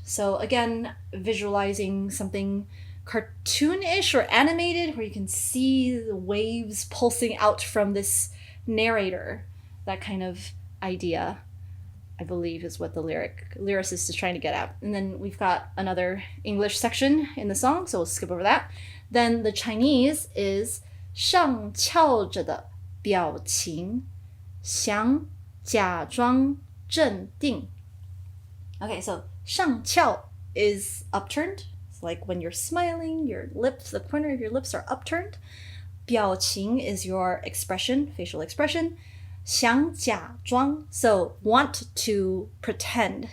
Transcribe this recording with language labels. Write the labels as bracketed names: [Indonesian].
[English] So again, visualizing something cartoonish or animated where you can see the waves pulsing out from this narrator. That kind of idea, I believe, is what the lyricist is trying to get at. And then we've got another English section in the song, so we'll skip over that. Then the Chinese is [Chinese] 上翘着的表情想假装镇定. [English] Okay, so 上翘 is upturned. It's like when you're smiling, your lips, the corner of your lips are upturned. 表情 is your expression, facial expression. [Chinese] 想假装, [English] so want to pretend.